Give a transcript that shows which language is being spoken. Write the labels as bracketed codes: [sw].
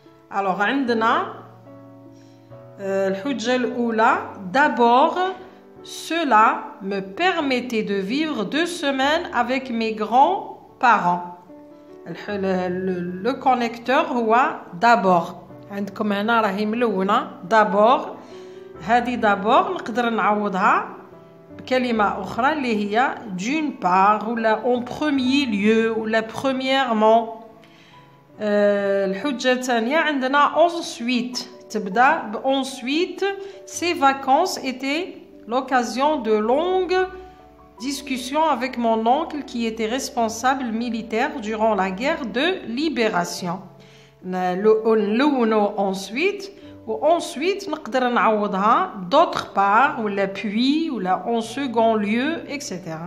[fr] alors [ar] عندنا الحجة الأولى [fr] d'abord cela me permettait de vivre 2 semaines avec mes grands-parents. le connecteur هو d'abord. [ar] عندكم هنا راهي ملونة d'abord. هذه d'abord نقدر نعوضها بكلمة أخرى اللي هي [fr] d'une part [ar] ولا [fr] en premier lieu [ar] ولا premièrement. الحجة الثانية عندنا ensuite تبدأ ب ensuite. [fr] ces vacances étaient l'occasion de longues discussions avec mon oncle qui était responsable militaire durant la guerre de libération. [ar] نلونو [fr] ensuite ensuite [ar] نقدر نعوضها [fr] d'autre part ولا puis ولا en second lieu etc.